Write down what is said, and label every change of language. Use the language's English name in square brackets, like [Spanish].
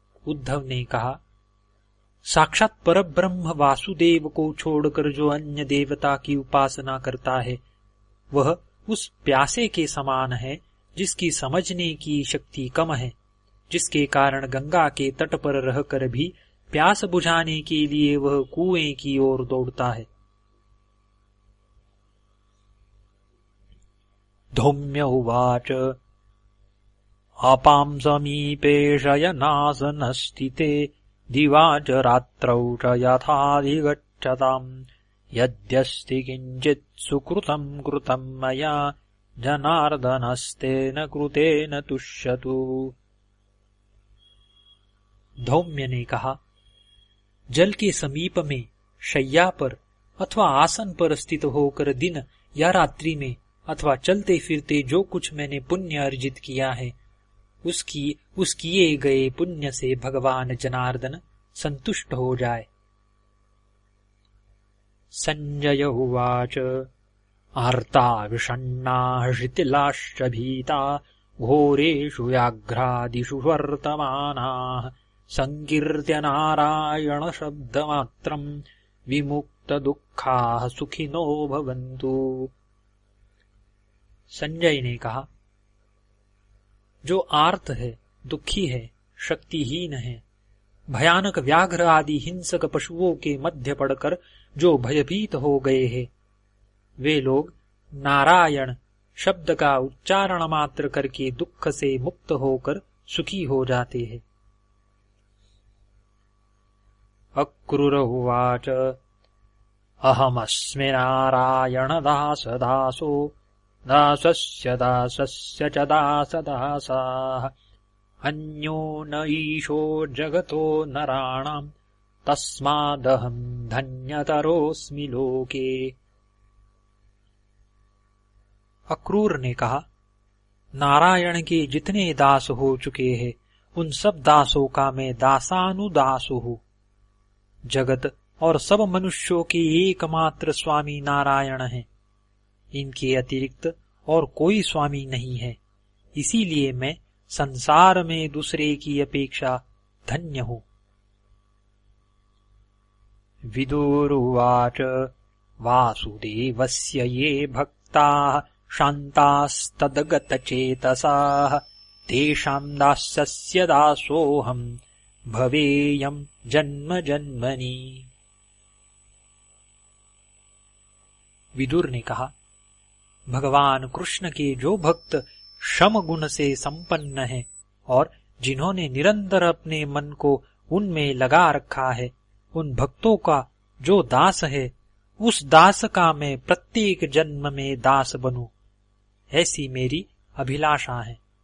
[Hindi] उद्धव ने कहा, साक्षात परब्रह्म वासुदेव को छोड़कर जो अन्य देवता की उपासना करता है वह उस प्यासे के समान है जिसकी समझने की शक्ति कम है, जिसके कारण गंगा के तट पर रहकर भी प्यास बुझाने के लिए वह कुएं की ओर दौड़ता है। [Sanskrit] धौम्य उवाच अपां समीपे शयनासनस्थिते दिवा च रात्रौ च यथाधिगच्छताम् यद्यस्ति किञ्चित् सुकृतं कृतं मया जनार्दनस्तेन कृतेन तुष्यतु। [Hindi] धौम्य ने कहा, जल के समीप में शय्या पर अथवा आसन पर स्थित होकर दिन या रात्रि में अथवा चलते फिरते जो कुछ मैंने पुण्य अर्जित किया है उस किए गए पुण्य से भगवान जनार्दन संतुष्ट हो जाए। [Sanskrit] संजय उवाच आर्ता विषण्णाः शिथिलाश्च भीता घोरेषु व्याघ्रादिषु वर्तमानाः संकीर्त्य नारायण शब्दमात्रम् विमुक्त दुःखाः सुखिनो भवन्तु। [Hindi] संजय ने कहा, जो आर्त है, दुखी है, शक्तिहीन है, भयानक व्याघ्र आदि हिंसक पशुओं के मध्य पड़कर जो भयभीत हो गए हैं, वे लोग नारायण शब्द का उच्चारण मात्र करके दुख से मुक्त होकर सुखी हो जाते हैं। [Sanskrit] अक्रूर उवाच अहमस्मि नारायण दास दासो दासस्य दासस्य च दासदासाः अन्यो न ईशो जगतो नराणाम् तस्मादहम् धन्यतरोऽस्मि लोके। [Hindi] अक्रूर ने कहा, नारायण के जितने दास हो चुके हैं उन सब दासों का मैं दासानुदास हूँ। जगत और सब मनुष्यों के एकमात्र स्वामी नारायण हैं। इनके अतिरिक्त और कोई स्वामी नहीं है, इसीलिए मैं संसार में दूसरे की अपेक्षा धन्य हूँ। [Sanskrit] विदुरुवाच वासुदेवस्य ये भक्ताः शान्तास्तद्गतचेतसाः तेषाम् दास्यस्य दासोऽहम् भवेयम् जन्म जन्मनि। [Hindi] विदुर ने कहा, भगवान कृष्ण के जो भक्त शम गुण से संपन्न है और जिन्होंने निरंतर अपने मन को उनमें लगा रखा है, उन भक्तों का जो दास है उस दास का मैं प्रत्येक जन्म में दास बनूं, ऐसी मेरी अभिलाषा है।